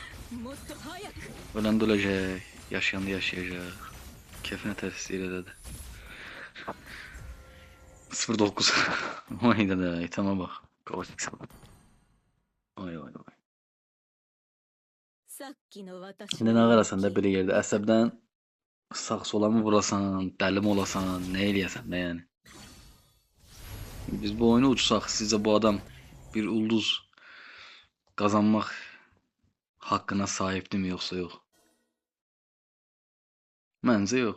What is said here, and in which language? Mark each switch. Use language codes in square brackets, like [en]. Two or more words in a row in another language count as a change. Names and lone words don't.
[tr] Ölen de ölecek, yaşayan da yaşayacak. Keyfine ters değil dedi. 09. Vay da iteme bak. Kavaşık sana. [az] Vay. Şimdi ne qarasan da belə yerdə əsəbdən sağ sola mı vurasan, dəli mi olasan, nə eləyəsən də yəni. Biz bu oyunu uçsaq, sizcə bu adam bir ulduz qazanmaq haqqına sahibdimi yoxsa yox? Məncə yox.